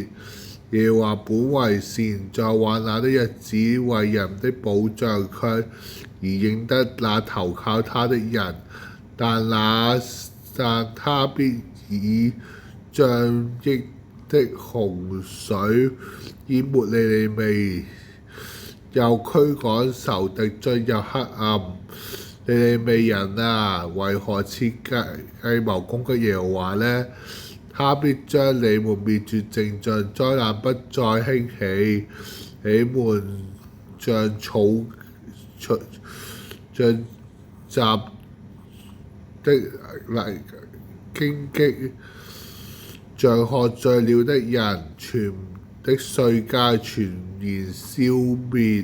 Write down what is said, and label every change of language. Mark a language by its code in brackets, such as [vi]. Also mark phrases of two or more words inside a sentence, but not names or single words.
[zh] 耶和華本為善，在患難的日子為人的保障，卻而認得那投靠他的人。但他必以漲溢的洪水淹沒尼尼微，又驅趕仇敵進入黑暗。尼尼微人啊，為何設計謀攻擊耶和華呢？他必將你們滅絕淨盡，災難不再興起。你們像雜的荊棘，像喝醉了的人，全的歲屆全然消滅。